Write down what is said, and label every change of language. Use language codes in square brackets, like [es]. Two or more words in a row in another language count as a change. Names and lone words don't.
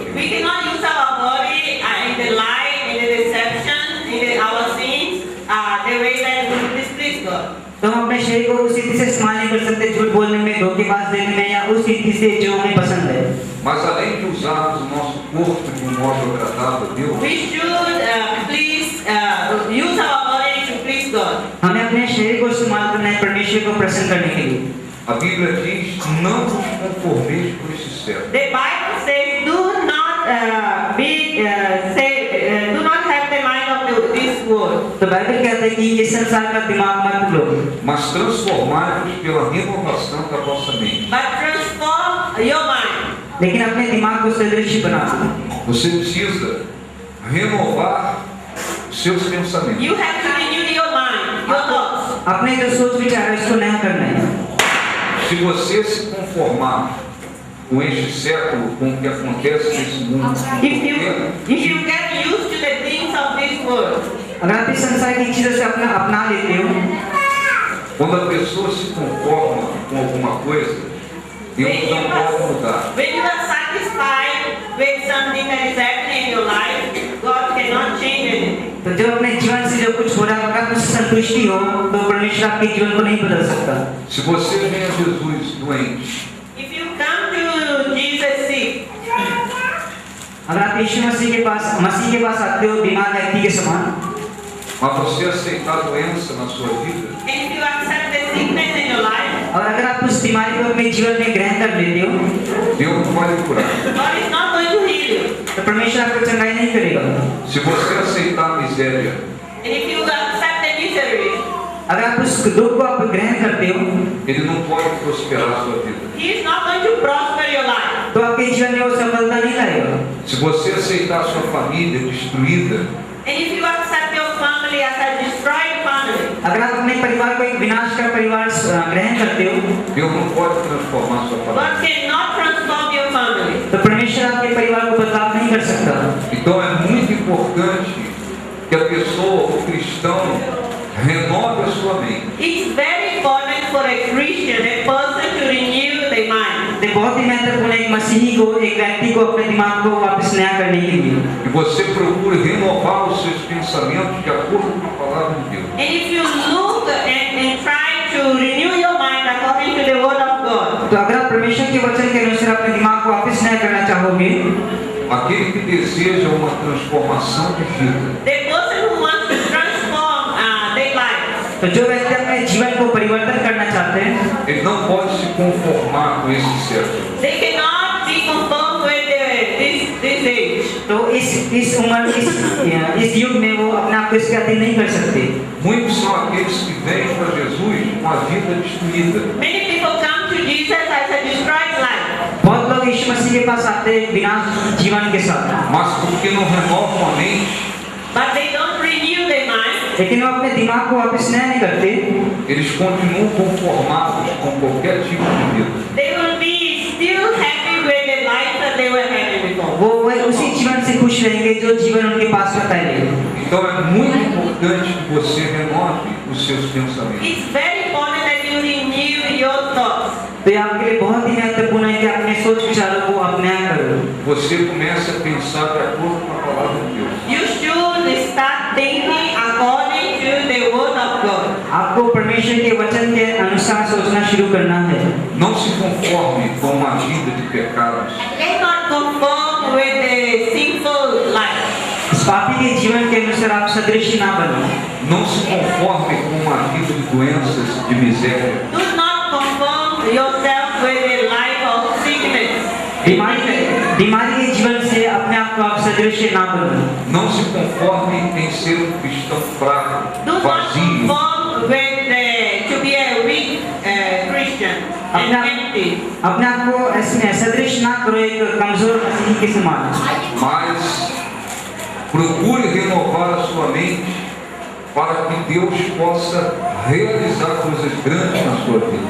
[en] We cannot use our body in the lie, in the deception, in our sins, the way that we displease God. [hi] तो हम अपने शरीर को उस रीति से इस्तेमाल नहीं कर सकते झूठ बोलने में, धोखेबाज देने में या उस रीति से जो हमें पसंद है. [pt] Mas além de usarmos o nosso corpo de um modo agradável a Deus, [en] We should use our body to please God. [hi] हमें अपने शरीर को इस्तेमाल करना है परमेश्वर को प्रसन्न करने के लिए. [pt] a Bíblia diz: não vos conformeis com este século. [en] The Bible says, do not have the mind of this world. [hi] तो बाइबल कहता है कि ये संसार का दिमाग मत लो. [pt] Mas transformai-vos pela renovação da vossa mente. [en] But transform your mind. [hi] लेकिन अपने दिमाग को सदृश बनाओ. [pt] Você precisa renovar os seus pensamentos. [en] You have to renew your mind, your thoughts. [hi] अपने जो सोच विचार है इसको नया करना है. [pt] Se você se conformar com este século, com o que acontece nesse mundo, [en] If you get used to the things of this world, [hi] अगर आप इस संसार की चीजों से अपना लेते हो, [pt] quando a pessoa se conforma com alguma coisa, Deus não pode mudar. [en] When you are satisfied with something that is happening in your life, God cannot change anything. [hi] तो जब अपने जीवन से जो कुछ हो रहा है अगर आप उससे संतुष्टि हो तो परमेश्वर आपके जीवन को नहीं बदल सकता। [pt] Se você vem a Jesus doente, [en] If you come to Jesus sick, [hi] अगर आप यीशु मसीह के पास आते हो बीमार व्यक्ति के समान, [pt] mas você aceitar a doença na sua vida, [en] and if you accept the sickness in your life, [hi] और अगर आप उस बीमारी को अपने जीवन में ग्रहण कर लेते हो [pt] Deus não vai lhe curar. [en] God is not going to heal you. [hi] तो परमेश्वर आपको चंगाई नहीं करेगा। [pt] Se você aceitar a miséria, [en] And if you accept the misery, [hi] अगर आप उस दुख को आप ग्रहण करते हो [pt] Ele não pode prosperar a sua vida. [en] He is not going to prosper your life. [hi] तो आपके जीवन में वो सफलता नहीं लाएगा। [pt] Se você aceitar a sua família destruída, [en] And if you accept your family as a destroyed family, [hi] अगर आप अपने परिवार को एक विनाश का परिवार ग्रहण करते हो [pt] Deus não pode transformar a sua família. [en] God cannot transform your family. [hi] तो परमेश्वर आपके परिवार को बदलाव नहीं कर सकता। [pt] Então é muito importante que a pessoa, o cristão, renove a sua mente. [en] It's very important for a Christian, a person to renew their mind. [hi] तो बहुत ही महत्वपूर्ण है एक मसीही को, एक व्यक्ति को अपने दिमाग को वापस नया करने के लिए [pt] Que você procure renovar os seus pensamentos de acordo com a palavra de Deus. [en] And if you look and try to renew your mind according to the word of God, [hi] तो अगर आप परमेश्वर के वचन के अनुसार अपने दिमाग को वापस नया करना चाहोगे [pt] Aquele que deseja uma transformação de vida, [en] the person who wants to transform their life, [hi] तो जो व्यक्ति अपने जीवन को परिवर्तन करना चाहते हैं [pt] ele não pode se conformar com esse século. [en] they cannot be conformed with this age. [hi] तो इस उम्र इस युग में वो अपने आप को इसके अधीन नहीं कर सकते। [pt] Muitos são aqueles que vêm para Jesus com a vida destruída. [en] Many people come to Jesus as a destroyed life, [hi] बहुत लोग यीशु मसीह के पास आते हैं विनाश जीवन के साथ, [pt] Mas porque não renovam a mente, [en] but they don't renew their mind. [hi] लेकिन वो अपने दिमाग को वापस नया नहीं करते, [pt] eles continuam conformados com qualquer tipo de vida. [en] They will be still happy with the life that they were having before. [hi] वो उसी जीवन से खुश रहेंगे जो जीवन उनके पास था पहले। [pt] Então é muito importante que você renove os seus pensamentos. [en] It's very important that you renew your thoughts. [hi] तो ये आपके लिए बहुत ही महत्वपूर्ण है कि अपने सोच विचारों को आप नया करो। [pt] Você comece a pensar de acordo com a palavra de Deus. [en] You should start thinking according to the word of God. [hi] आपको परमेश्वर के वचन के अनुसार सोचना शुरू करना है। [pt] Não se conforme com uma vida de pecados. [en] Let's not conform with the sinful life. [hi] इस पापी के जीवन के अनुसार आप सदृश ना बनो। [pt] Não se conforme com uma vida de doenças, de miséria. [en] Do not conform yourself with a life of sickness. [hi] बीमारी के जीवन से अपने आप को आप सदृश ना बनो। [pt] Não se conforme em ser um cristão fraco, [en] Do not [pt] vazio. [en] conform with to be a weak Christian and empty. [hi] अपने आप को ऐसे सदृश ना करो एक कमजोर मसीही के समान। [pt] Mas procure renovar a sua mente para que Deus possa realizar coisas grandes na sua vida.